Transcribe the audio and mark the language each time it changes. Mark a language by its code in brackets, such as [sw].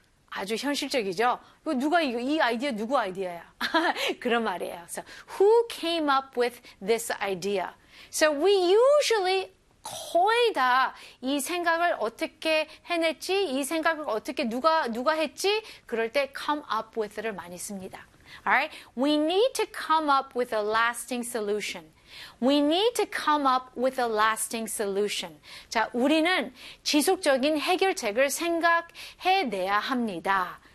[ko] 아주 현실적이죠. 누가 이 아이디어 누구 아이디어야? 그런 말이에요. [en] So, who came up with this idea? So, we usually [ko] 거의 다 이 생각을 어떻게 해냈지? 이 생각을 어떻게 누가 했지? 그럴 때 [en] come up with [ko] 를 많이 씁니다. [en] All right? We need to come up with a lasting solution. We need to come up with a lasting solution. [ko] 자, 우리는 지속적인 해결책을 생각해내야 합니다.